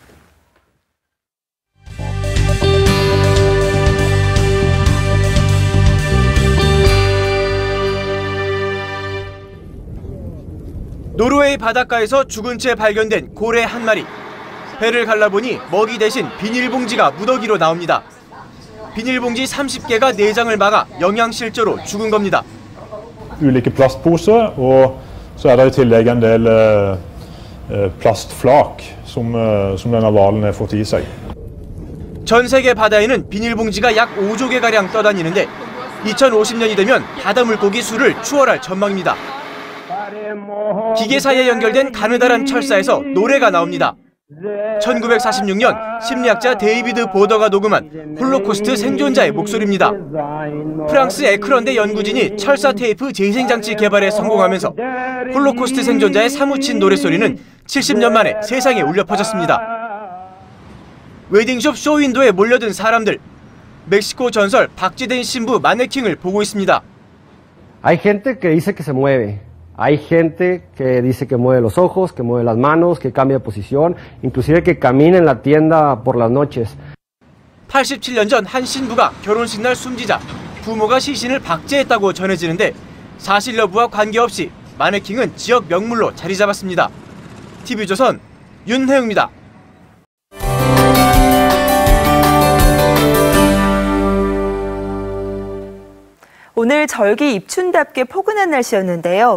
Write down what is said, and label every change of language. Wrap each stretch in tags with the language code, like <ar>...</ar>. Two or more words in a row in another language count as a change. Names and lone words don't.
<ko>노르웨이 바닷가에서 죽은 채 발견된 고래 한 마리. 배를 갈라보니 먹이 대신 비닐봉지가 무더기로 나옵니다. 비닐봉지 30개가 내장을 막아 영양실조로 죽은 겁니다.</ko> <no>Ulike plastposer og så det I tillegg en del plastflak som denne hvalen har fått I seg.</no> <ko>전 세계 바다에는 비닐봉지가 약 5조 개가량 떠다니는데 2050년이 되면 바다 물고기 수를 추월할 전망입니다. 기계사에 연결된 가느다란 철사에서 노래가 나옵니다. 1946년 심리학자 데이비드 보더가 녹음한 홀로코스트 생존자의 목소리입니다. 프랑스 에크런대 연구진이 철사 테이프 재생장치 개발에 성공하면서 홀로코스트 생존자의 사무친 노래소리는 70년 만에 세상에 울려 퍼졌습니다. 웨딩숍 쇼윈도에 몰려든 사람들. 멕시코 전설 박쥐된 신부 마네킹을 보고 있습니다.</ko> <es>Hay gente que dice que se mueve. Hay gente que dice que mueve los ojos, que mueve las manos, que cambia de posición, inclusive que camina en la tienda por las noches.</es> <ko>87년 전 한 신부가 결혼식 날 숨지자 부모가 시신을 박제했다고 전해지는데 사실 여부와 관계없이 마네킹은 지역 명물로 자리 잡았습니다. TV조선 윤혜웅입니다. 오늘 절기 입춘답게 포근한 날씨였는데요.</ko>